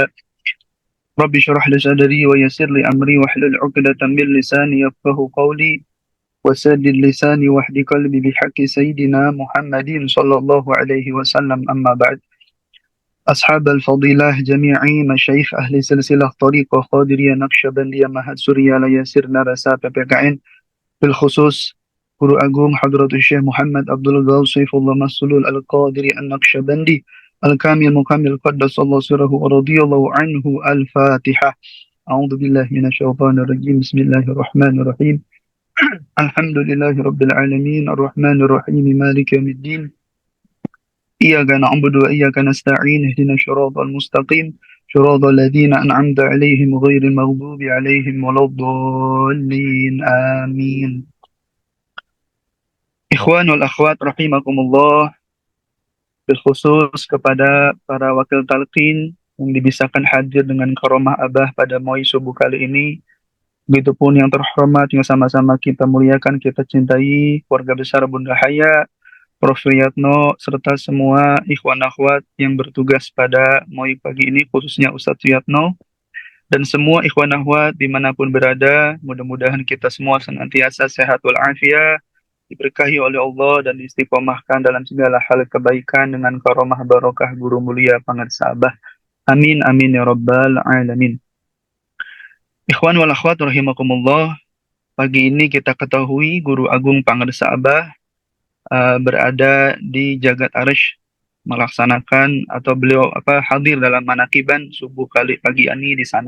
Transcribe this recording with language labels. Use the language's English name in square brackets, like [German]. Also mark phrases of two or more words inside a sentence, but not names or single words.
[Arabic] رب اشرح لي صدري ويسر لي أمري واحلل عقدة من لساني يفقه قولي وسدد لساني واهد قلبي بحق سيدنا محمد صلى الله عليه وسلم. أما بعد. أصحاب الفضيلة جميعي مشايخ أهل سلسلة طريقة قادرية نقشبندية مهد سوريا ليسرنا رسالة PPKN بالخصوص Guru Agung Hadratus Syekh Muhammad Abdul Ghaus Saifullah Maslul Al-Qadiri An-Naqsyabandi Al-Kamil Mukamil قدس الله سره ورضي الله عنه. Al-Fatihah. أعوذ بالله من الشيطان الرجيم. بسم الله الرحمن الرحيم. الحمد لله رب العالمين الرحمن الرحيم مالك يوم الدين. إياك نعبد وإياك نستعين اهدنا الصراط المستقيم صراط الذين أنعمت عليهم غير المغضوب عليهم ولا الضالين آمين. إخوان والأخوات رحمكم الله, [Indonesian] berkhusus kepada para wakil talqin yang dibisakan hadir dengan karomah Abah pada Moi subuh kali ini, begitupun yang terhormat yang sama-sama kita muliakan, kita cintai keluarga besar Bunda Haya, Prof. Yatno, serta semua ikhwan akhwat yang bertugas pada Moi pagi ini, khususnya Ustadz Yatno, dan semua ikhwan akhwat dimanapun berada, mudah-mudahan kita semua senantiasa sehat walafiat, diberkahi oleh Allah dan diistiqomahkan dalam segala hal kebaikan dengan karomah barokah guru mulia Pangarsa Abah. [Arabic] آمين، آمين يا رب العالمين. إخوان والأخوات رحمكم الله, [Indonesian] pagi ini kita ketahui Guru Agung Pangarsa Abah berada di Jagat Arsy melaksanakan atau beliau hadir dalam manakiban subuh kali pagi ini di sana.